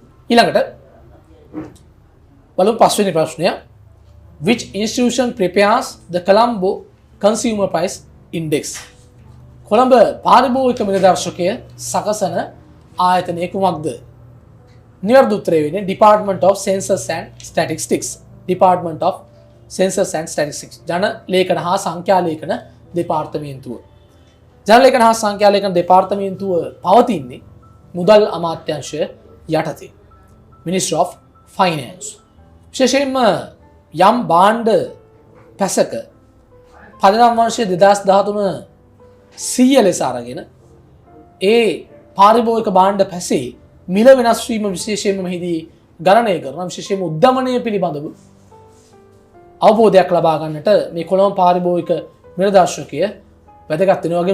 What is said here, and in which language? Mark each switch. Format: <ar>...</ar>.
<si>ඊළඟට බලමු පස්වෙනි ප්‍රශ්නය.</si> <en>Which institution prepares the Colombo Consumer Price Index?</en> <si>Colombo පාරිභෝගික මිලදර්ශකය සකසන ආයතනය කුමක්ද? නිවැරදි උත්තරය වෙන්නේ Department of Census and Statistics.</si> <en>Department of Census and Statistics.</en> <si>ජන ලේඛන හා සංඛ්‍යා ලේඛන දෙපාර්තමේන්තුව. ජන ලේඛන හා සංඛ්‍යා ලේඛන දෙපාර්තමේන්තුව පවතින්නේ මුදල් අමාත්‍යාංශය යටතේ. Ministry of Finance. විශේෂයෙන්ම යම් භාණ්ඩ පැසක පදනම් වර්ෂය 2013 100 ලෙස අරගෙන ඒ පාරිභෝගික භාණ්ඩ පැසේ මිල වෙනස් වීම විශේෂයෙන්ම මෙහිදී ගණනය කරන විශේෂයෙන්ම උද්දමනය පිළිබඳව අවබෝධයක් ලබා ගන්නට මේ කොළඹ පාරිභෝගික නිලදර්ශකය වැදගත් වෙනවා.</si>